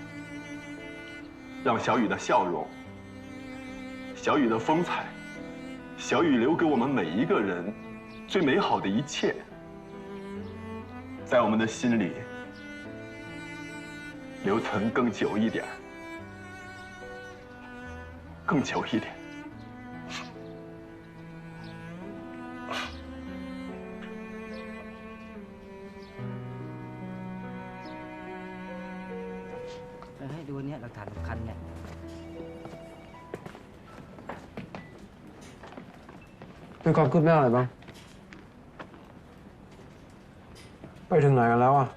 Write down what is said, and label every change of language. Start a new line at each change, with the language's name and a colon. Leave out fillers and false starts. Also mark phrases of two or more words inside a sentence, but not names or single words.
Chinese: 让小雨的笑容、小雨的风采、 小雨留给我们每一个人最美好的一切，在我们的心里留存更久一点，更久一点。
Thai: ให้ดูเนี่ยหลักฐานสำคัญเนี่ย มีความคืบหน้าอะไรบ้าง ไปถึงไหนกันแล้วอ่ะ